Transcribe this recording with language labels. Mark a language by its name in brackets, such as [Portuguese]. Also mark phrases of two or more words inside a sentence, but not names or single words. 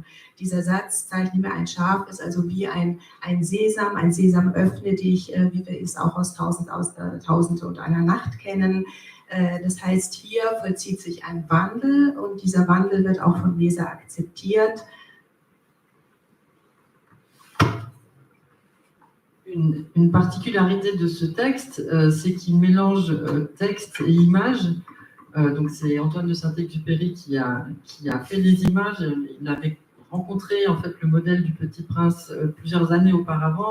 [German] Dieser Satz, zeichne mir ein Schaf, ist also wie ein Sesam öffne dich, wie wir es auch aus Tausende und einer Nacht kennen. Das heißt, hier vollzieht sich ein Wandel und dieser Wandel wird auch vom Leser akzeptiert. [French] Une particularité de ce texte, c'est qu'il mélange texte et images. Donc c'est Antoine de Saint-Exupéry qui a fait les images. Il avait rencontré en fait le modèle du Petit Prince plusieurs années auparavant.